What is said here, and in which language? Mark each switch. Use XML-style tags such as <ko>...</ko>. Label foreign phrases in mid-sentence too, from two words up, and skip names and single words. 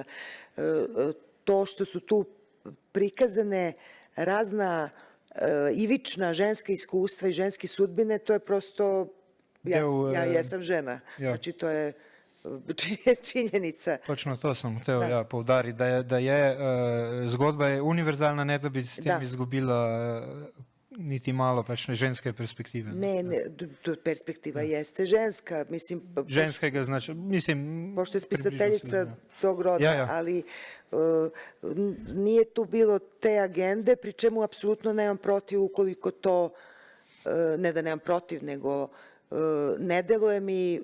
<sr>To što su tu prikazane razna ivična ženska iskustva i ženske sudbine, to je prosto, ja jesam žena. Znači, to je činjenica.</sr> <sl>Točno to sam hteo ja poudariti, da je zgodba je univerzalna, ne da bi s tem izgubila niti malo pač ne ženske perspektive.</sl> <sr>Ne, perspektiva jeste ženska, mislim,</sr> <sl>Ženskega znači, mislim...</sl> <sr>pošto je približno spisateljica se, tog roda,</sr> <sl>Ja, ja.</sl> <sr>ali nije tu bilo te agende, pri čemu apsolutno nemam protiv ukoliko to, ne da nemam protiv, nego ne deluje mi,</sr>